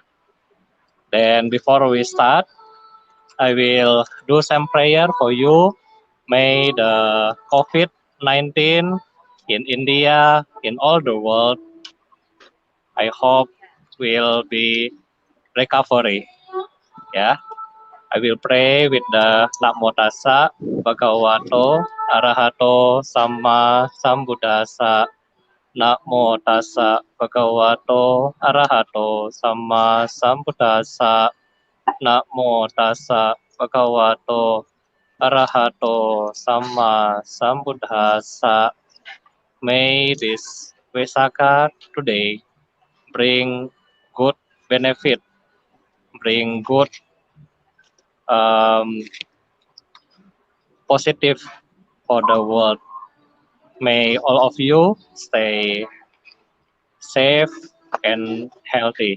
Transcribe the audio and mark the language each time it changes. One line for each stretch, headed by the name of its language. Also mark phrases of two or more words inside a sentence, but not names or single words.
English: Then before we start, I will do some prayer for you. May the COVID-19 in India, in all the world, I hope will be recovery. Yeah, I will pray with the
Pali: Namo Tassa Bhagavato Arahato Samma Sambuddhassa. Namo Tassa Bhagavato Arahato Samma Sambuddhassa. Namo Tassa Bhagavato Arahato Samma Sambuddhassa.
English: May this Vesaka today bring good benefit, bring good um, positive for the world. May all of you stay safe and healthy.